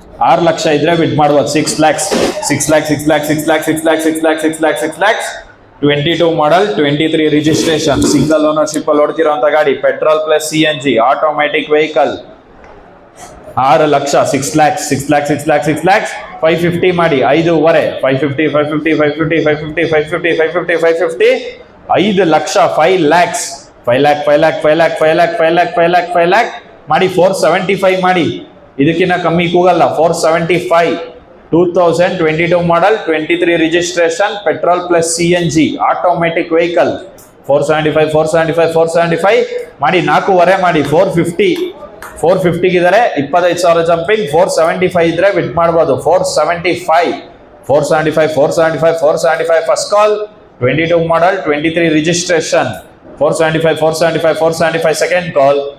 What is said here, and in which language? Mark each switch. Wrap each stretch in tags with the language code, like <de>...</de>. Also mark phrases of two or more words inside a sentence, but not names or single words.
<kn>6 ಲಕ್ಷ ಇದ್ರೆ ಬಿಡ್ ಮಾಡ್ಬೋದು. 6 lakhs 6 lakhs 6 lakhs 6 lakhs 6 lakhs 6 lakhs 6 lakhs 6 lakhs 22 ಮಾಡಲ್ 23 ರಿಜಿಸ್ಟ್ರೇಷನ್</kn> <en>single ownership</en> <kn>ಅಲ್ಲಿ ಓಡ್ತಿರೋಂಥ ಗಾಡಿ</kn> <en>petrol plus CNG automatic vehicle</en> <kn>6 ಲಕ್ಷ 6 lakhs 6 lakhs 6 lakhs 6 lakhs 550 ಮಾಡಿ 5.5 550 550 550 550 550 550 550 5 ಲಕ್ಷ 5 lakhs 5 lakh 5 lakh 5 lakh 5 lakh 5 lakh 5 lakh 5 lakh ಮಾಡಿ 475 ಮಾಡಿ ಇದಕ್ಕಿಂತ ಕಮ್ಮಿ ಕೂಗಲ್ಲ 475 2022 ಮಾಡಲ್ 23 ರಿಜಿಸ್ಟ್ರೇಷನ್</kn> <en>petrol plus CNG automatic vehicle</en> <kn>475 475 475 ಮಾಡಿ 4.5 ಮಾಡಿ 450 ಇದಾರೆ 25,000 ಜಂಪಿಂಗ್ 475 ಇದ್ರೆ ಬಿಟ್ ಮಾಡ್ಬೋದು 475</kn> <en>first call</en> <kn>22 ಮಾಡಲ್ 23 ರಿಜಿಸ್ಟ್ರೇಷನ್ 475</kn> <en>second call</en>